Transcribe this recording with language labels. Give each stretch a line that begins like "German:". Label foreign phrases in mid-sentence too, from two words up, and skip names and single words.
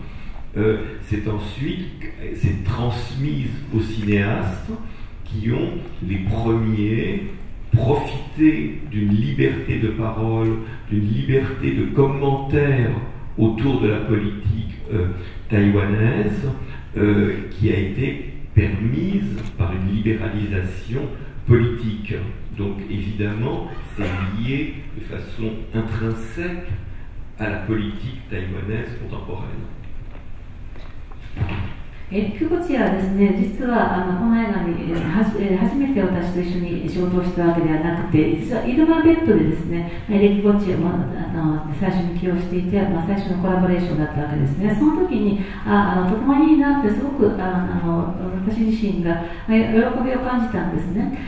French: s'est transmise aux cinéastes qui ont les premiers profité d'une liberté de parole, d'une liberté de commentaire autour de la politique taïwanaise, qui a été permise par une libéralisation politique. Donc évidemment, c'est lié de façon intrinsèque à la politique taïwanaise contemporaine.
Japanese: 菊池はですね、実はこの映画に初めて私と一緒に仕事をしたわけではなくて、実はイルマベッドでですね、エレキ・ゴチを最初に起用していて、最初のコラボレーションだったわけですね。その時にとてもいいなってすごく私自身が喜びを感じたんですね。